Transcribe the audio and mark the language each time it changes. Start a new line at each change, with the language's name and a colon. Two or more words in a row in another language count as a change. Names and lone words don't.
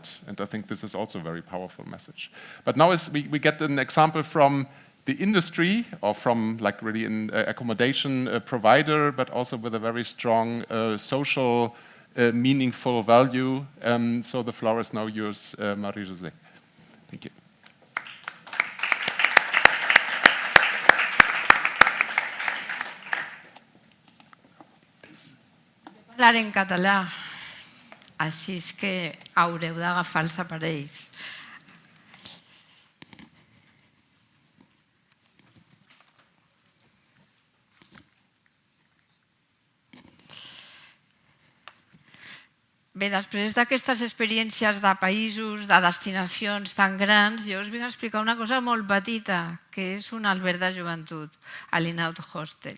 English: And I think this is also a very powerful message. But now we get an example from the industry, or from like really an accommodation provider, but also with a very strong social, meaningful value. So the floor is now yours, Marie-José. Thank you.
Catalan: Parlar en català, així és que haureu d'agafar els aparells. Bé, després d'aquestes experiències de països, de destinacions tan grans, jo us vinc a explicar una cosa molt petita, que és un alberg de joventut, a l'Inaut Hostel.